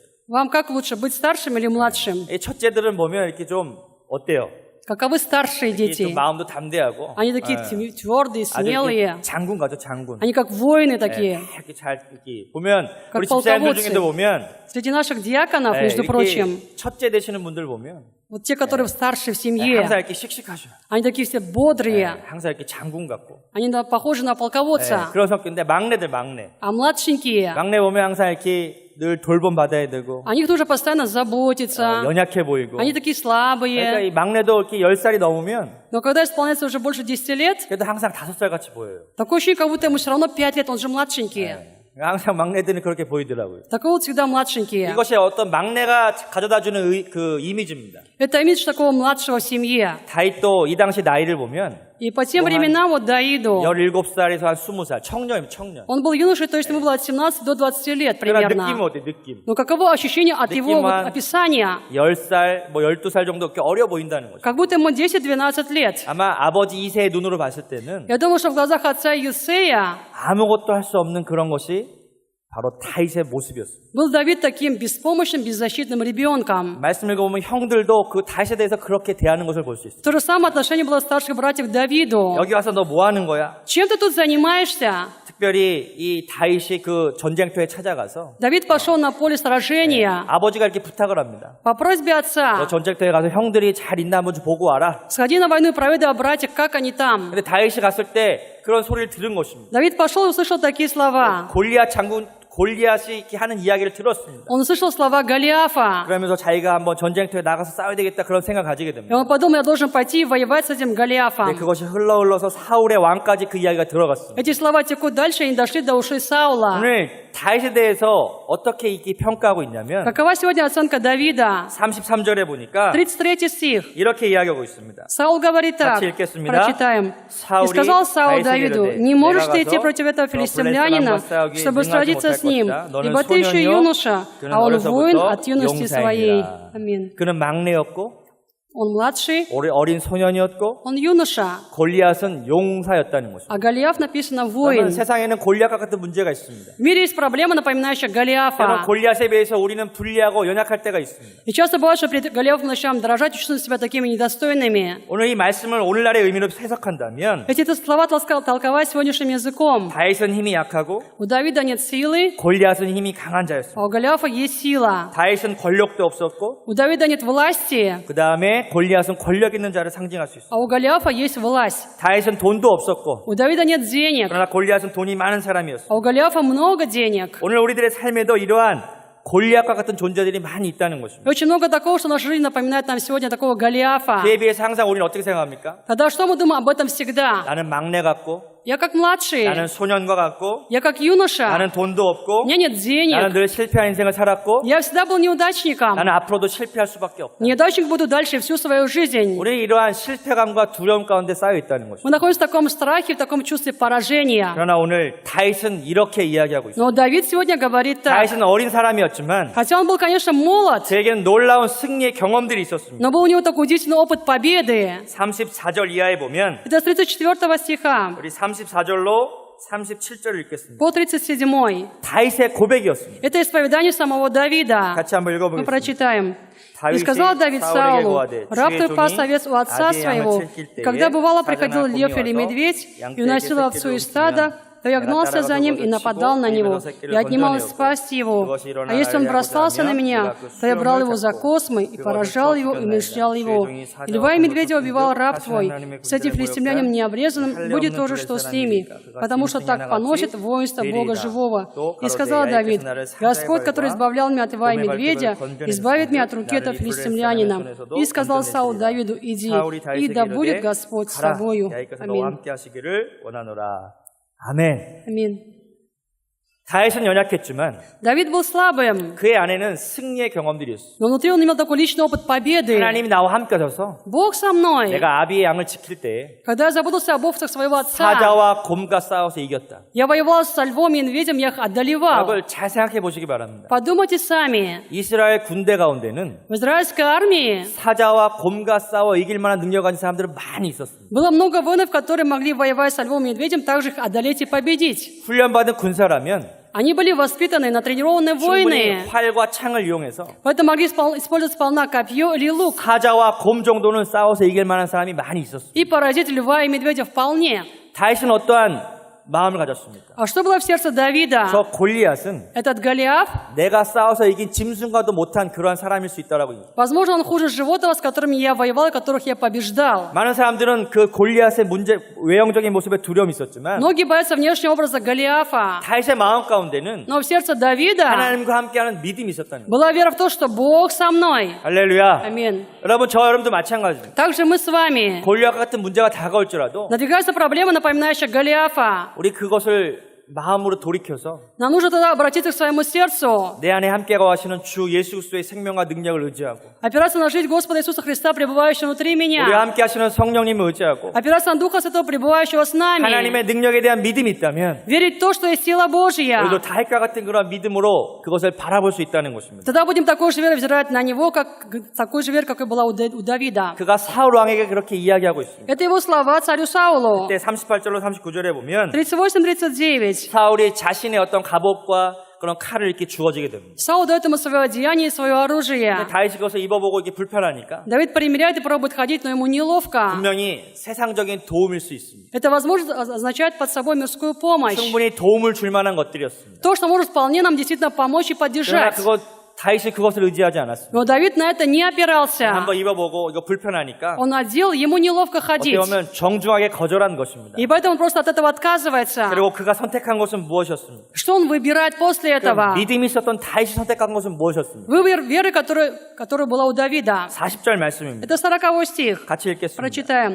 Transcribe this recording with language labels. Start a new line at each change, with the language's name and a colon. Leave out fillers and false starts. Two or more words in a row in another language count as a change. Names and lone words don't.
Russian: Вам как лучше, быть старшим или младшим?
Korean: 이 첫째들은 보면 이렇게 좀 어때요?
Russian: Каковы старшие
Korean: 이렇게 좀
Russian: дети?
Korean: 마음도 담대하고
Russian: Они такие твердые,
Korean: 아주
Russian: смелые.
Korean: 이렇게 장군 가죠, 장군.
Russian: Они как воины такие.
Korean: 이렇게 잘 이렇게 보면
Russian: как
Korean: 우리 집사님들
Russian: полководцы.
Korean: 중에도 보면
Russian: Среди наших диаконов, между прочим,
Korean: 이렇게 첫째 되시는 분들 보면
Russian: вот те, которые старшие в семье,
Korean: 항상 이렇게 씩씩하셔.
Russian: они такие все бодрые.
Korean: 항상 이렇게 장군 같고.
Russian: Они похожи на полководца.
Korean: 그런 성격인데 막내들 막내.
Russian: А младшенькие,
Korean: 막내 보면 항상 이렇게 늘 돌봄 받아야 되고
Russian: о них тоже постоянно заботятся.
Korean: 연약해 보이고.
Russian: Они такие
Korean: 그러니까
Russian: слабые.
Korean: 이 막내도 이렇게 10살이 넘으면
Russian: Но когда исполняется уже больше 10 лет,
Korean: 그래도 항상 5살 같이 보여요.
Russian: такое ощущение, как будто ему все равно 5 лет, он же младшенький.
Korean: 항상 막내들은 그렇게 보이더라고요.
Russian: Такого вот всегда младшенькие.
Korean: 이것이 어떤 막내가 가져다주는 그 이미지입니다.
Russian: Это имидж такого младшего в семье.
Korean: 다윗도 이 당시 나이를 보면
Russian: И по тем временам вот Давиду,
Korean: 17살에서 한 20살, 청년이면 청년.
Russian: он был юношей, то есть ему было от 17 до 20 лет
Korean: 그러나 느낌은
Russian: примерно.
Korean: 어때, 느낌?
Russian: Но каково ощущение от его вот
Korean: 느낌만
Russian: описания?
Korean: 10살, 뭐 12살 정도 이렇게 어려 보인다는 거죠.
Russian: Как будто ему 10-12 лет.
Korean: 아마 아버지 이세의 눈으로 봤을 때는
Russian: Я думаю, что в глазах отца Иессея
Korean: 아무것도 할 수 없는 그런 것이 바로 다윗의 모습이었습니다.
Russian: Был Давид таким беспомощным, беззащитным ребенком.
Korean: 말씀 읽어보면 형들도 그 다윗에 대해서 그렇게 대하는 것을 볼 수 있어요.
Russian: То же самое отношение было старших братьев к Давиду.
Korean: 여기 와서 너 뭐 하는 거야?
Russian: Чем ты тут занимаешься?
Korean: 특별히 이 다윗이 그 전쟁터에 찾아가서
Russian: Давид пошел на поле сражения
Korean: 아버지가 이렇게 부탁을 합니다.
Russian: по просьбе
Korean: 너
Russian: отца.
Korean: 전쟁터에 가서 형들이 잘 있나 한번 좀 보고 와라.
Russian: Сходи на войну и проведай о братьях, как они там.
Korean: 근데 다윗이 갔을 때 그런 소리를 들은 것입니다.
Russian: Давид пошел и услышал такие слова.
Korean: 골리앗 장군 골리앗이 이렇게 하는 이야기를 들었습니다.
Russian: Он услышал слова Голиафа.
Korean: 그러면서 자기가 한번 전쟁터에 나가서 싸워야 되겠다 그런 생각을 가지게
Russian: И
Korean: 됩니다.
Russian: он подумал, я должен пойти и воевать с этим
Korean: 근데
Russian: Голиафом.
Korean: 그것이 흘러서 사울의 왕까지 그 이야기가 들어갔습니다.
Russian: Эти слова текут дальше, и они дошли до ушей Саула.
Korean: 오늘 다윗에 대해서 어떻게 이렇게 평가하고 있냐면
Russian: Какова сегодня оценка Давида?
Korean: 33절에 보니까
Russian: 33 стих.
Korean: 이렇게 이야기하고 있습니다.
Russian: Саул говорит так,
Korean: 같이 읽겠습니다.
Russian: прочитаем. «И
Korean: 사울이
Russian: сказал Саул Давиду,
Korean: 다윗에게
Russian: не можешь ты
Korean: 내가
Russian: идти
Korean: 가서
Russian: против этого
Korean: 저
Russian: филистимлянина,
Korean: 블레셋 사람과
Russian: чтобы
Korean: 싸우기
Russian: сразиться с ним,
Korean: 능하지 못할
Russian: ибо
Korean: 것이다.
Russian: ты еще
Korean: 너는
Russian: юноша,
Korean: 그는
Russian: а он
Korean: 어려서부터
Russian: воин от юности своей».
Korean: 용사이니라.
Russian: Аминь.
Korean: 그는 막내였고
Russian: Он младший,
Korean: 어린 소년이었고
Russian: он юноша,
Korean: 골리앗은 용사였다는 것입니다.
Russian: а Голиаф написано
Korean: 그러면
Russian: воин.
Korean: 세상에는 골리앗과 같은 문제가 있습니다.
Russian: В мире есть проблема, напоминающая
Korean: 때로는
Russian: Голиафа.
Korean: 골리앗에 비해서 우리는 불리하고 연약할 때가 있습니다.
Russian: И часто бывает, что перед Голиафом начинаем дрожать и чувствовать себя такими недостойными.
Korean: 오늘 이 말씀을 오늘날의 의미로 해석한다면
Russian: Эти слова толковать сегодняшним языком.
Korean: 다윗은 힘이 약하고
Russian: У Давида нет силы,
Korean: 골리앗은 힘이 강한 자였습니다.
Russian: а у Голиафа есть сила.
Korean: 다윗은 권력도 없었고
Russian: У Давида нет власти,
Korean: 그 다음에 골리앗은 권력 있는 자를 상징할 수 있어요.
Russian: а у Голиафа есть власть.
Korean: 다윗은 돈도 없었고
Russian: У Давида нет денег,
Korean: 그러나 골리앗은 돈이 많은 사람이었어요.
Russian: а у Голиафа много денег.
Korean: 오늘 우리들의 삶에도 이러한 골리앗과 같은 존재들이 많이 있다는 것입니다.
Russian: И очень много такого, что наша жизнь напоминает нам сегодня такого Голиафа.
Korean: 그에 비해서 항상 우리는 어떻게 생각합니까?
Russian: Тогда что мы думаем об этом всегда?
Korean: 나는 막내 같고
Russian: Я как младший,
Korean: 나는 소년과 같고
Russian: я как юноша,
Korean: 나는 돈도
Russian: у
Korean: 없고
Russian: меня нет
Korean: 나는
Russian: денег,
Korean: 늘 실패한 인생을 살았고
Russian: я всегда был неудачником.
Korean: 나는 앞으로도 실패할 수밖에 없다.
Russian: Неудачник буду дальше всю свою жизнь.
Korean: 우리는 이러한 실패감과 두려움 가운데 쌓여 있다는
Russian: Мы
Korean: 것입니다.
Russian: находимся в таком страхе, в таком чувстве поражения.
Korean: 그러나 오늘 다윗은 이렇게 이야기하고 있습니다.
Russian: Но Давид сегодня говорит так.
Korean: 다윗은 어린 사람이었지만
Russian: Хотя он был, конечно, молод,
Korean: 저에게는 놀라운 승리의 경험들이 있었습니다.
Russian: но был у него такой удивительный опыт победы.
Korean: 34절 이하에 보면
Russian: Это с 34 стиха
Korean: 우리 34절로 37절을 읽겠습니다.
Russian: по 37.
Korean: 다윗의 고백이었습니다.
Russian: Это исповедание самого Давида.
Korean: 같이 한번
Russian: Мы
Korean: 읽어보겠습니다.
Russian: прочитаем. «И
Korean: 다윗이
Russian: сказал Давид
Korean: 사울에게
Russian: Саулу,
Korean: 고하되,
Russian: раб
Korean: 주의
Russian: твой пас
Korean: 종이
Russian: овец у отца
Korean: 아비의
Russian: своего,
Korean: 양을 칠
Russian: и
Korean: 때에
Russian: когда бывало
Korean: 사자나
Russian: приходил
Korean: 곰이
Russian: лев или
Korean: 와서
Russian: медведь, и
Korean: 양떼에게
Russian: уносил
Korean: 새끼를
Russian: овцу из
Korean: 움직이면
Russian: стада, то я
Korean: 내가
Russian: гнался за
Korean: 따라가서
Russian: ним и
Korean: 그것을
Russian: нападал
Korean: 치고
Russian: на него,
Korean: 입에서 새끼를
Russian: и отнимал
Korean: 건져내었고,
Russian: спасть его.
Korean: 그것이 일어나
Russian: А если он
Korean: 나를
Russian: бросался на
Korean: 하고자
Russian: меня,
Korean: 하면
Russian: то я брал его за
Korean: 수염을
Russian: космы и
Korean: 잡고
Russian: поражал
Korean: 그것을
Russian: его и
Korean: 쫓겨나이다.
Russian: умерщвлял его.
Korean: 주의 종이
Russian: И
Korean: 사자와
Russian: льва и медведя
Korean: 곰을
Russian: убивал раб
Korean: 쫓고
Russian: твой.
Korean: 하나님의
Russian: С этим
Korean: 군대를
Russian: филистимлянам
Korean: 모욕하여
Russian: необрезанным
Korean: 할례
Russian: будет
Korean: 없는
Russian: то же, что с
Korean: 블레셋
Russian: ними,
Korean: 사람이니까
Russian: потому что
Korean: 그가
Russian: так
Korean: 짐승이
Russian: поносит
Korean: 하나같이
Russian: воинство Бога
Korean: 되리이다.
Russian: живого.
Korean: 또
Russian: И сказал
Korean: 가로되
Russian: Давид,
Korean: 야훼께서 나를
Russian: Господь,
Korean: 사자의
Russian: который
Korean: 발과
Russian: избавлял меня от льва и
Korean: 곰의
Russian: медведя,
Korean: 발톱을
Russian: избавит меня от
Korean: 건져내시고
Russian: руки этого
Korean: 나를 이
Russian: филистимлянина.
Korean: 블레셋
Russian: И сказал Саул
Korean: 건져내시리라.
Russian: Давиду, иди,
Korean: 사울이
Russian: и
Korean: 다윗에게
Russian: да будет
Korean: 이르되
Russian: Господь с
Korean: 가라
Russian: тобою.
Korean: 여호와께서 너와
Russian: Аминь.
Korean: 함께 하시기를 원하노라. 아멘.
Russian: Аминь.
Korean: 다윗은 연약했지만
Russian: Давид был слабым,
Korean: 그의 안에는 승리의 경험들이 있었어요.
Russian: но внутри он имел такой личный опыт победы.
Korean: 하나님이 나와 함께 하셔서
Russian: Бог со мной.
Korean: 내가 아비의 양을 지킬 때
Russian: Когда я заботился об овцах своего отца,
Korean: 사자와 곰과 싸워서 이겼다.
Russian: я воевал со львом и медведем, я их одолевал.
Korean: 여러분 잘 생각해 보시기 바랍니다.
Russian: Подумайте сами.
Korean: 이스라엘 군대 가운데는
Russian: В израильской армии
Korean: 사자와 곰과 싸워 이길 만한 능력 가진 사람들은 많이 있었습니다.
Russian: было много воинов, которые могли воевать со львом и медведем, также их одолеть и победить.
Korean: 훈련받은 군사라면
Russian: Они были воспитанные, натренированные
Korean: 충분히
Russian: воины,
Korean: 활과 창을 이용해서
Russian: поэтому могли использовать сполна копье или лук
Korean: 사자와 곰 정도는 싸워서 이길 만한 사람이 많이 있었습니다.
Russian: и поразить льва и медведя вполне.
Korean: 다윗은 어떠한 마음을 가졌습니까?
Russian: А что было в сердце Давида?
Korean: 저 골리앗은
Russian: Этот Голиаф,
Korean: 내가 싸워서 이긴 짐승과도 못한 그러한 사람일 수 있다라고 얘기해요.
Russian: возможно, он хуже животного, с которыми я воевал, которых я побеждал.
Korean: 많은 사람들은 그 골리앗의 외형적인 모습에 두려움이 있었지만
Russian: Многие боятся внешнего образа Голиафа,
Korean: 다윗의 마음 가운데는
Russian: но в сердце Давида
Korean: 하나님과 함께하는 믿음이 있었다는 거예요.
Russian: была вера в то, что Бог со мной.
Korean: 할렐루야.
Russian: Аминь.
Korean: 여러분 저 여러분도 마찬가지입니다.
Russian: Также мы с вами.
Korean: 골리앗 같은 문제가 다가올지라도
Russian: Надвигается проблема, напоминающая Голиафа.
Korean: 우리 그것을 마음으로 돌이켜서
Russian: Нам нужно тогда обратиться к своему сердцу,
Korean: 내 안에 함께 거하시는 주 예수 그리스도의 생명과 능력을 의지하고
Russian: опираться на жизнь Господа Иисуса Христа, пребывающего внутри
Korean: 우리와
Russian: меня,
Korean: 함께 하시는 성령님을 의지하고
Russian: опираться на Духа Святого, пребывающего с нами,
Korean: 하나님의 능력에 대한 믿음이 있다면
Russian: верить в то, что есть сила Божья.
Korean: 우리도 다윗과 같은 그런 믿음으로 그것을 바라볼 수 있다는 것입니다.
Russian: Тогда будем такой же верой взирать на Него, такой же верой, какой была у Давида.
Korean: 그가 사울 왕에게 그렇게 이야기하고 있습니다.
Russian: Это его слова царю Саулу.
Korean: 그때 38절로 39절에 보면
Russian: 38-39.
Korean: 사울이 자신의 어떤 갑옷과 그런 칼을 이렇게 주어지게 됩니다.
Russian: Саул дает ему свое одеяние и свое оружие.
Korean: 다윗이 그것을 입어보고 이게 불편하니까
Russian: Давид примеряет и пробует ходить, но ему неловко.
Korean: 분명히 세상적인 도움일 수 있습니다.
Russian: Это, возможно, означает под собой мирскую помощь.
Korean: 충분히 도움을 줄 만한 것들이었습니다.
Russian: То, что может вполне нам действительно помочь и
Korean: 그러나
Russian: поддержать.
Korean: 다윗이 그것을 의지하지 않았습니다.
Russian: Но Давид на это не опирался.
Korean: 한번 입어보고 이거 불편하니까
Russian: Он одел, ему неловко
Korean: 어떻게
Russian: ходить.
Korean: 보면 정중하게 거절한 것입니다.
Russian: И поэтому он просто от этого отказывается.
Korean: 그리고 그가 선택한 것은 무엇이었습니까?
Russian: Что он выбирает после этого?
Korean: 믿음이 있었던 다윗이 선택한 것은 무엇이었습니까?
Russian: Выбор веры, которая была у Давида.
Korean: 40절 말씀입니다.
Russian: Это 40 стих.
Korean: 같이 읽겠습니다.
Russian: Прочитаем.